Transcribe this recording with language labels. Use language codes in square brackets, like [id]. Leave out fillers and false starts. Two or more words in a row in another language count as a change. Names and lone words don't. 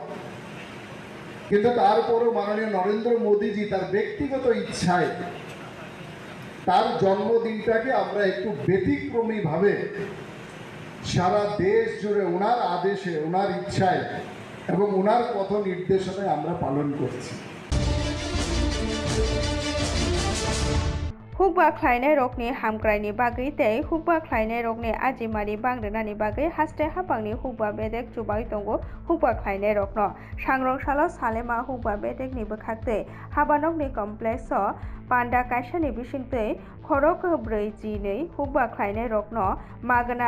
[bn] কিন্তু তারপরও মাননীয় নরেন্দ্র মোদীজি তার ব্যক্তিগত ইচ্ছায় তার জন্মদিনটাকে আমরা একটু ব্যতিক্রমীভাবে সারা দেশ জুড়ে ওনার আদেশে, ওনার ইচ্ছায় এবং ওনার পথ নির্দেশনায় আমরা পালন করছি। [trp] हुकबा ख्लायनाय रगनि हामग्रायनि बागै तै हुकबा ख्लायनाय रगनि आजिमारि बांग्रोनानि बागै हास्टे हाफांनि हुकबा बेदेक जुबाय दंगो हुकबा ख्लायनाय रगनो सांग्रंसालो सालेमा हुकबा बेदेकनि बोखाक्तै हाबानकनि कमप्लेक्स पान्डा कायसानि बिसिंतै खरक 4G2 हुकबा ख्लायनाय रगनो मागना